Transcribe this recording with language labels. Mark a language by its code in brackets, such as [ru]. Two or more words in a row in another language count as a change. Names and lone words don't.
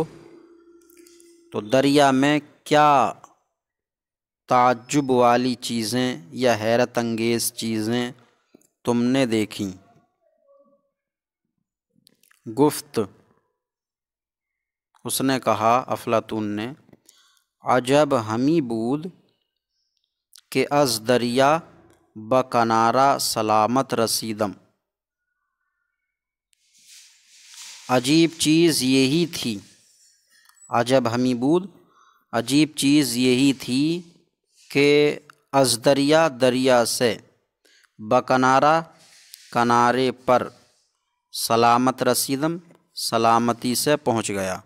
[ur] تو دریا میں کیا تعجب والی چیزیں یا حیرت انگیز چیزیں تم نے دیکھیں؟ گفت، اس نے کہا، افلاطون نے، [fa] عجب ہمی بود کہ از دریا بکنارہ سلامت رسیدم۔ [ur] عجیب چیز یہی تھی، [fa] عجب ہمی بود، [ur] عجیب چیز یہی تھی کہ [fa] از دریا [ur] سے، بکنارہ کنارے پر، [fa] سلامت رسیدم [ur] سلامتی سے پہنچ گیا۔